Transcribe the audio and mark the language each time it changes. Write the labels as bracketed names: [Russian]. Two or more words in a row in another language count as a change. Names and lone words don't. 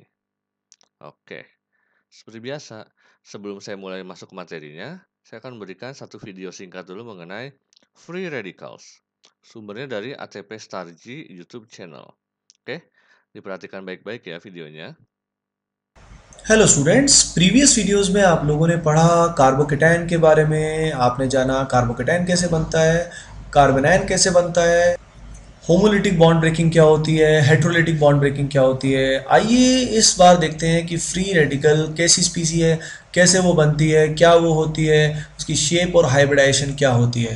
[Indonesian] Oke, seperti biasa, sebelum saya mulai masuk ke materinya, saya akan memberikan satu video singkat dulu mengenai [English] free radicals. [Indonesian] Sumbernya dari ATP Stargy YouTube channel. Oke, diperhatikan baik-baik ya videonya. [English] Hello students. previous videos [Hindi] में आप लोगों ने पढ़ा कार्बोकेटाइन के बारे में। आपने जाना कार्बोकेटाइन कैसे बनता है, कार्बेनाइन कैसे बनता है, [English] homolytic bond breaking [Hindi] क्या होती है, [English] heterolytic bond breaking [Hindi] क्या होती है। आइए इस बार देखते हैं कि [English] free radical [Hindi] कैसी स्पीसी है, कैसे वो बनती है, क्या वो होती है, उसकी शेप और हाइब्रिडाइजेशन क्या होती है।